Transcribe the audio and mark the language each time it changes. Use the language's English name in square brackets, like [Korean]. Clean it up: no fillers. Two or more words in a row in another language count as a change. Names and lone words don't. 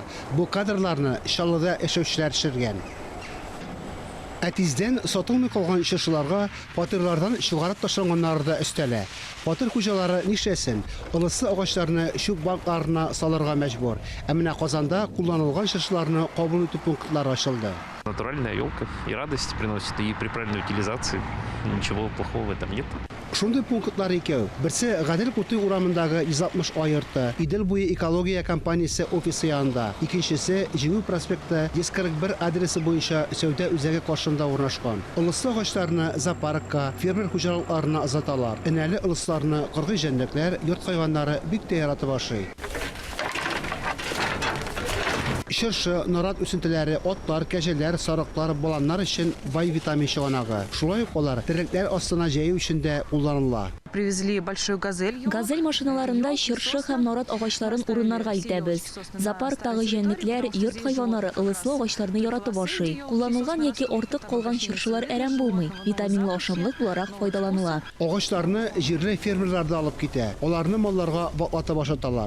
[Tatar] Бу кадрларны Чаллыда яшәүчеләр төшергән. Әтиздән сатылмый калган чыршыларга фатирлардан чыгарып ташланганнары да өстәлә. Фатир хуҗалары нишләсен? Ылыслы агачларны чүп банкларына салырга мәҗбүр. Ә менә Казанда кулланылган чыршыларны кабул итү пунктлары ачылды. [Russian] Натуральная елка и радость приносит, и при правильной утилизации ничего плохого в этом нет. [Tatar] Шундый пунктлар икәү. Берсе Гадел Куты урамындагы 160 айырты, Идел буе экология компаниясе офисы янында. Икенчесе Җиңү проспекты 141 адресы буенча сәүдә үзәге каршында урнашкан. Ылыслы агачларны зоопаркка, фермер хуҗалыкларына озаталар. Энәле ылысларны кыргый җәнлекләр, йорт хайваннары бик тә яратып ашый. Чыршы, нарат үсентеләре, отлар, кәҗәләр, сарыклар, баланнар өчен бай витамин чыганагы. Шулай ук алар терекләр астына җәю өчен дә кулланыла. [Russian] Привезли большую газель. [Tatar] Газель машиналарында чыршы һәм нарат агачларын урыннарга илтәбез. Зоопарктагы җәнлекләр, йорт хайваннары ылыслы агачларны яратып ашый. Кулланылган яки артык калган чыршылар әрәм булмый. Витаминлы ашамлык буларак файдаланыла. Агачларны җирле фермерларда алып китә. Аларны малларга ваклатып ашаталар.